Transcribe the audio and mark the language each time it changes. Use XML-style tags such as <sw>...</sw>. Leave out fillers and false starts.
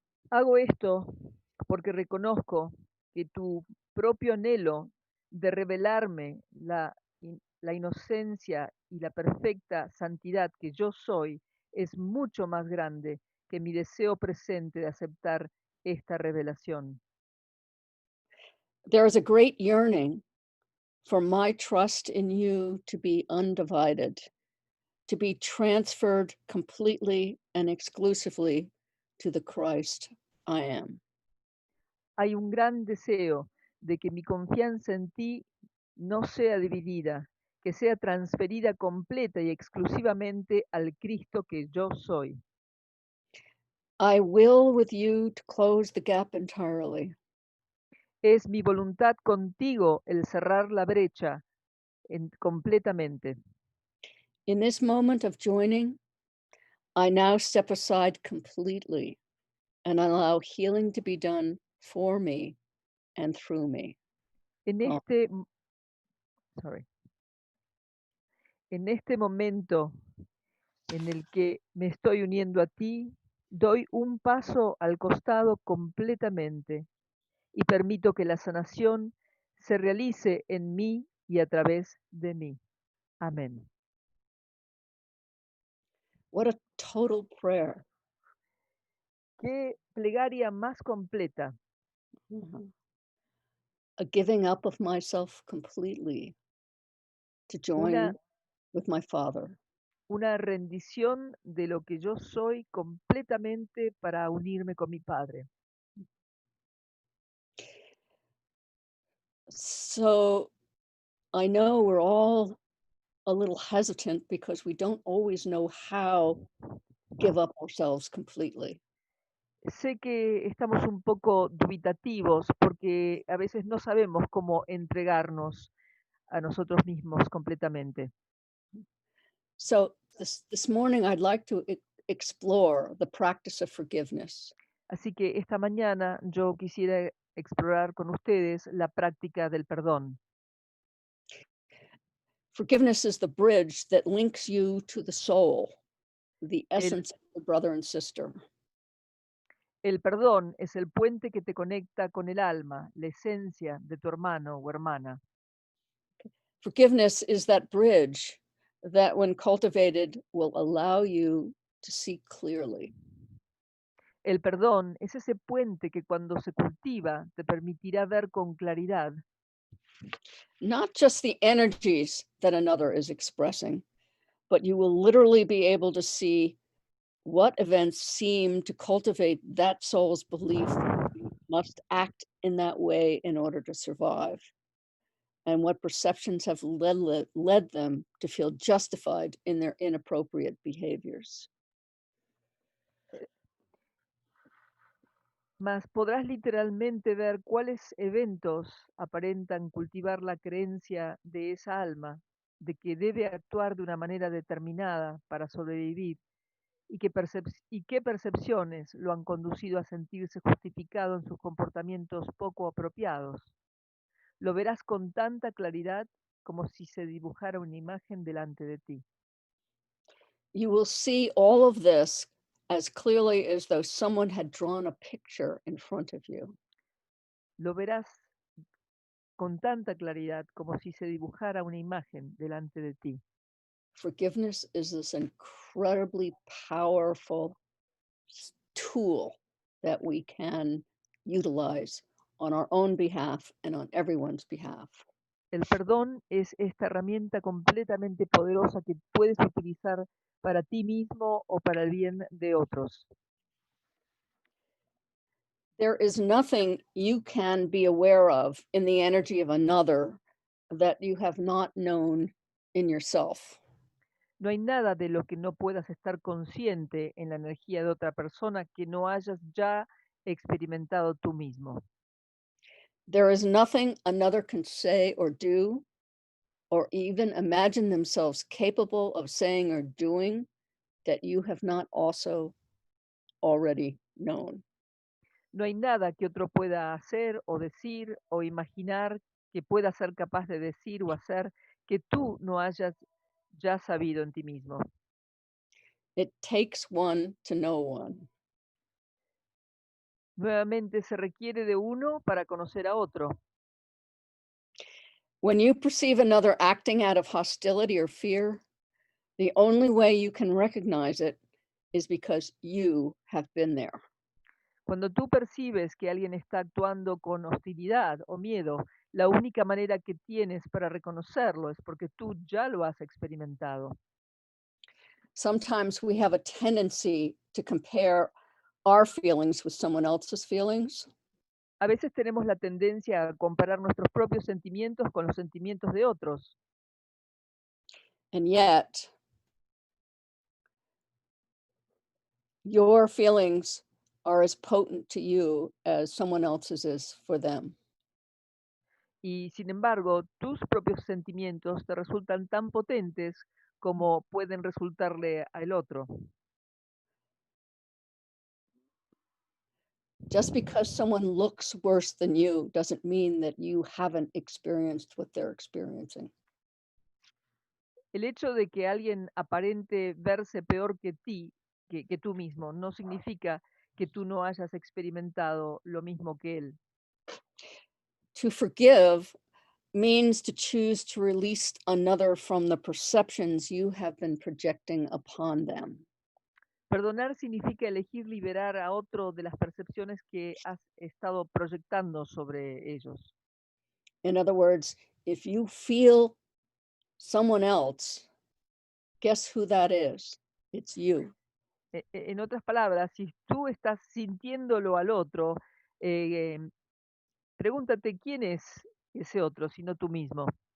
<es>Hago esto porque reconozco que tu propio anhelo de revelarme la inocencia y la perfecta santidad que yo soy es mucho más grande que mi deseo presente de aceptar esta revelación.</es> <en>There is a great yearning for my trust in you to be undivided, to be transferred completely and exclusively to the Christ I am.</en> <es>Hay un gran deseo de que mi confianza en ti no sea dividida, que sea transferida completa y exclusivamente al Cristo que yo soy.</es> <en>I will with you to close the gap entirely.</en> <es>Es mi voluntad contigo el cerrar la brecha completamente.</es> <en>In this moment of joining, I now step aside completely and allow healing to be done for me and through me.</en> <es>En este, en este momento en el que me estoy uniendo a ti, doy un paso al costado completamente y permito que la sanación se realice en mí y a través de mí. Amén.</es> <en>What a total prayer.</en> <es>Qué plegaria más completa. Mhm.</es> <en>A giving up of myself completely to</en> <es>Una,</es> <en>join with my Father.</en> <es>una rendición de lo que yo soy completamente para unirme con mi Padre.</es> <en>So I know we're all a little hesitant because we don't always know how to give up ourselves completely.</en> <es>Sé que estamos un poco dubitativos porque a veces no sabemos cómo entregarnos a nosotros mismos completamente.</es> <en>So this morning, I'd like to explore the practice of forgiveness.</en> <es>Así que esta mañana yo quisiera explorar con ustedes la práctica del perdón.</es> <en>Forgiveness is the bridge that links you to the soul, the</en> <es>El,</es> <en>essence of your brother and sister.</en> <es>el perdón es el puente que te conecta con el alma, la esencia de tu hermano o hermana.</es> <en>Forgiveness is that bridge that, when cultivated, will allow you to see clearly.</en> <es>El perdón es ese puente que cuando se cultiva te permitirá ver con claridad</es> <en>Not just the energies that another is expressing, but you will literally be able to see what events seem to cultivate that soul's belief that you must act in that way in order to survive, and what perceptions have led them to feel justified in their inappropriate behaviors.</en> <es>mas podrás literalmente ver cuáles eventos aparentan cultivar la creencia de esa alma de que debe actuar de una manera determinada para sobrevivir y qué percepciones lo han conducido a sentirse justificado en sus comportamientos poco apropiados. Lo verás con tanta claridad como si se dibujara una imagen delante de ti.</es> <en>You will see all of this as clearly as though someone had drawn a picture in front of you.</en> <es>Lo verás con tanta claridad como si se dibujara una imagen delante de ti.</es> <en>Forgiveness is this incredibly powerful tool that we can utilize on our own behalf and on everyone's behalf.</en> <es>El perdón es esta herramienta completamente poderosa que puedes utilizar para ti mismo o para el bien de otros.</es> <en>There is nothing you can be aware of in the energy of another that you have not known in yourself.</en> <es>No hay nada de lo que no puedas estar consciente en la energía de otra persona que no hayas ya experimentado tú mismo.</es> <en>There is nothing another can say or do, or even imagine themselves capable of saying or doing, that you have not also already known.</en> <es>No hay nada que otro pueda hacer o decir o imaginar que pueda ser capaz de decir o hacer que tú no hayas ya sabido en ti mismo.</es> <en>It takes one to know one.</en> <es>Nuevamente se requiere de uno para conocer a otro.</es> <en>When you perceive another acting out of hostility or fear, the only way you can recognize it is because you have been there.</en> <es>Cuando tú percibes que alguien está actuando con hostilidad o miedo, la única manera que tienes para reconocerlo es porque tú ya lo has experimentado.</es> <en>Sometimes we have a tendency to compare our feelings with someone else's feelings.</en> <es>A veces tenemos la tendencia a comparar nuestros propios sentimientos con los sentimientos de otros.</es> <en>And yet, your feelings are as potent to you as someone else's is for them.</en> <es>Y sin embargo, tus propios sentimientos te resultan tan potentes como pueden resultarle al otro.</es> <en>Just because someone looks worse than you doesn't mean that you haven't experienced what they're experiencing.</en> <es>El hecho de que alguien aparente verse peor que ti, que tú mismo, no significa que tú no hayas experimentado lo mismo que él.</es> <en>To forgive means to choose to release another from the perceptions you have been projecting upon them.</en> <es>Perdonar significa elegir liberar a otro de las percepciones que has estado proyectando sobre ellos.</es> <en>In other words, if you feel someone else, guess who that is? It's you.</en> <es>En otras palabras, si tú estás sintiéndolo al otro, eh, pregúntate quién es ese otro, sino tú mismo.</es>